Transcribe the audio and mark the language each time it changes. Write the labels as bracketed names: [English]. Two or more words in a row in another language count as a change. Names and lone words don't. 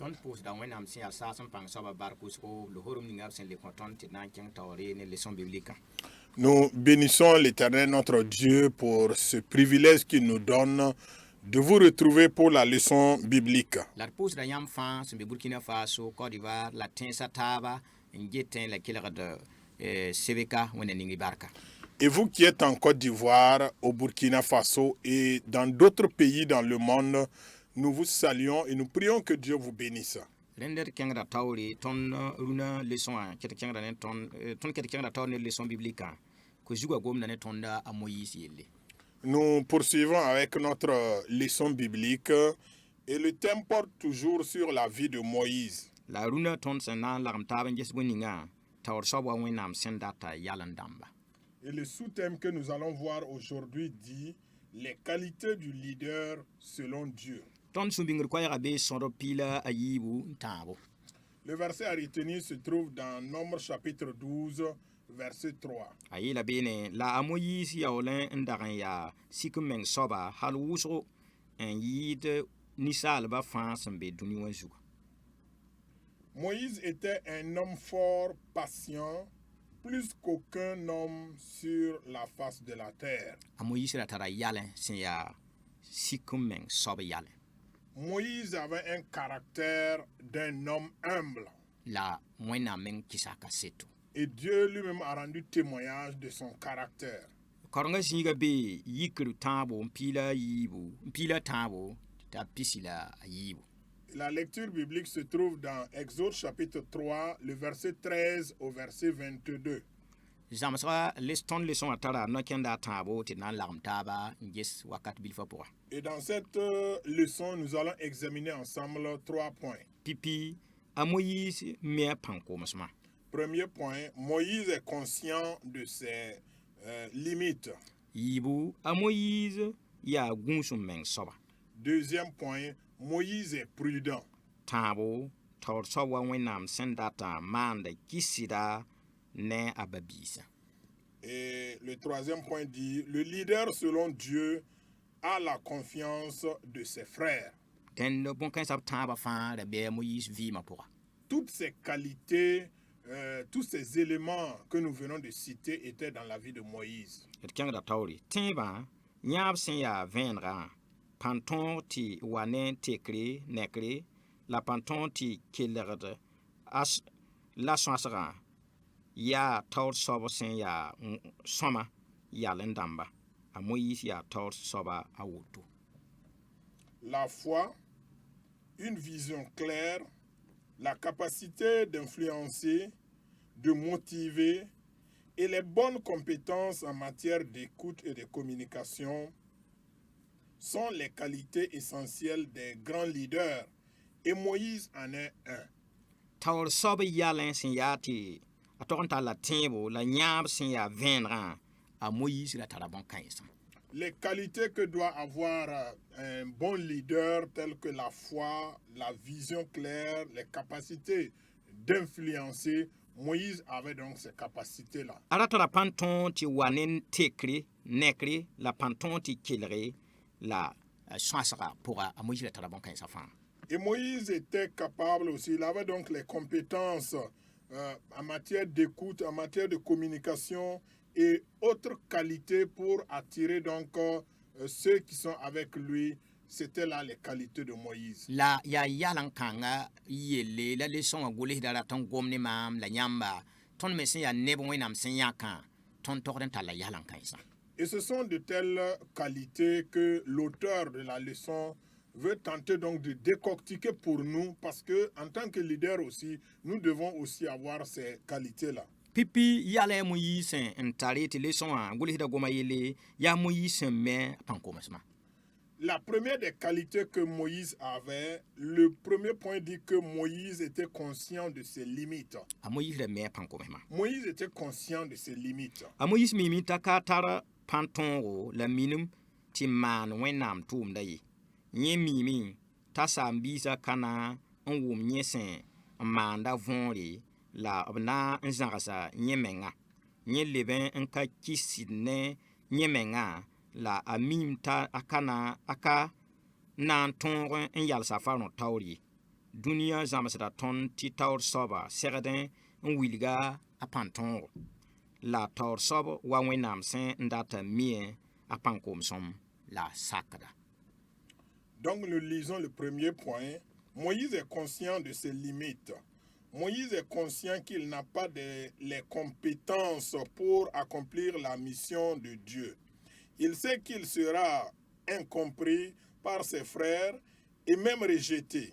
[Mossi] pus da wẽnnaam sẽn yaa saas n pãng soaba bark wʋsgo lohorum ninga b sẽn le kõ tõnd tɩ d na n kẽng taoore ne [French] leçon biblique. Nous bénissons l'Éternel notre Dieu pour ce privilège qu'il nous donne de vous retrouver pour la leçon biblique. [Mossi] La d pʋʋsda yãmb fãa sẽn be Burkina Faso, Côte d'Ivoire la tẽesa taaba n getẽ la kelgd sebka wẽnna ningi barka. [French] Et vous qui êtes en Côte d'Ivoire, au Burkina Faso et dans d'autres pays dans le monde, nous vous saluons et nous prions que Dieu vous bénisse. [Mossi] Rẽnd kẽngda taoore tõnd rũnã leçon wã ket kẽngda ne tõnd ket kẽngda taoor ne [French] leçon biblique [Mossi] ko zugã gomda ne tõnda a Moïse yelle. [French] Nous poursuivons avec notre leçon biblique et le thème porte toujours sur la vie de Moïse. [Mossi] La rũnã tõnd sẽn na n lagem taab n ges bõe ningã taoor soab wa wẽnnaam sẽn data yal n dãmba. [French] Et le sous-thème que nous allons voir aujourd'hui dit les qualités du leader selon Dieu. [Mossi] Tõnd sũ-bĩngr koɛɛgã bee sõdb piila a yiibu n tãabo. [French] Le verset à retenir se trouve dans Nombre chapitre 12, verset 3. [Mossi] A yeela beene la a Moyiis yaool n dag n yaa sik n meng soaba hal wʋsgo n yɩɩd ninsaalbã fãa sẽn be dũni wã zugã. [French] Moïse était un homme fort, patient, plus qu'aucun homme sur la face de la terre. [Mossi] A Moyiis ra tara yalẽ sẽn yaa sik n meng soab yalẽ. [French] Moïse avait un caractère d'un homme humble. [Mossi] La wẽnnaam meng kɩsa ka seto. [French] Et Dieu lui-même a rendu témoignage de son caractère. [Mossi] Korengã zĩigã bee yikr tãabo n piila tãabo t'a pisi la a yiibu. [French] La lecture biblique se trouve dans Exode chapitre 3, le verset 13 au verset 22. [Mossi] Zãmsga tõnd leçon wã tara no-kẽnda a tãabo tɩ d na n lagem taaba n ges wakat bilfã pʋga. [French] Et dans cette leçon, nous allons examiner ensemble 3 points. [Mossi] Pipi a Moïse me a pãng koomsmã. [French] Premier point, Moïse est conscient de ses limites. [Mossi] Yiibu a Moïse yaa gũus n meng soaba. [French] Deuxième point, Moïse est prudent. [Mossi] Tãabo taoor soab wa wẽnnaam sẽn data maanda kɩsda ne a babiisã. [French] Et le troisième point dit, le leader selon Dieu a la confiance de ses frères. [Mossi] Dẽnd bõn-kãensã b tãabã fãa ra bɩa Moïse vɩɩmã pʋga. [French] Toutes ces qualités, tous ces éléments que nous venons de citer étaient dans la vie de Moïse. [Mossi] D kẽngda taoore tẽebã yãab sẽn yaa vẽenegã pãn tõog tɩ wa ne tekre nekre la pãn tõog tɩ kelgd la sõasgã yaa taoor soab sẽn yaa sõma yal n dãmba. A Moïse yaa taoor soaba a woto. [French] La foi, une vision claire, la capacité d'influencer, de motiver et les bonnes compétences en matière d'écoute et de communication sont les qualités essentielles des grands leaders et Moïse en est un. [Mossi] Taoor soab yalẽ sẽn yaa tɩ a tog n tar la tẽebo la yãab sẽn yaa vẽenegã a Moïse ra tara bõn-kãensã. [French] Les qualités que doit avoir un bon leader telles que la foi, la vision claire, les capacités d'influencer, Moïse avait donc ces capacités-là. [Mossi] A ra tara pãn tõog tɩ wa ne tekre nekre la pãn tõog tɩ kelge la sõasga pʋga a Moïse ra tara bõn-kãensã fãa. [French] Et Moïse était capable aussi, il avait donc les compétences en matière d'écoute, en matière de communication et autres qualités pour attirer donc ceux qui sont avec lui. C'était là les qualités de Moïse. [Mossi] La ya yalan kãnga yelle la leçon a gʋlsda ra tõnd gom ne maam la yãmba tõnd me sẽn yaa neb wẽnnaam sẽn yãkã tõnd togd n tar la yalan kãensã. [French] Et ce sont de telles qualités que l'auteur de la leçon veut tenter donc de décortiquer pour nous, parce que en tant que leader aussi, nous devons aussi avoir ces qualités-là. [Mossi] Pipi yala Moïse n tare tɩ leçon wã gʋlsda goma yelle yaa Moïse n me pãng koomsmã. [French] La première des qualités que Moïse avait, le premier point dit que Moïse était conscient de ses limites. [Mossi] A Moïse ra me pãng koomsmã. [French] Moïse était conscient de ses limites. [Mossi] A Moïse mimi t'a ka tar pãn tõogo la minim tɩ maan wẽnnaam tʋʋmda ye. Yẽ mimi t'a saam-biisã kãna n wʋm yẽ sẽn n maanda võore la b na n zãgsa yẽ menga. Yẽ leb n ka kɩsd ne yẽ menga la a mim t'a a ka na n tõog n yalsa fa rõ taoor ye. dunia zamsda ton ti taur soba segden wilga a panton la taur soba wa wenam sen ndata mie a pankom som la sakda. [French] Donc nous lisons le premier point. Moïse est conscient de ses limites. Moïse est conscient qu'il n'a pas les compétences pour accomplir la mission de Dieu. Il sait qu'il sera incompris par ses frères et même rejeté.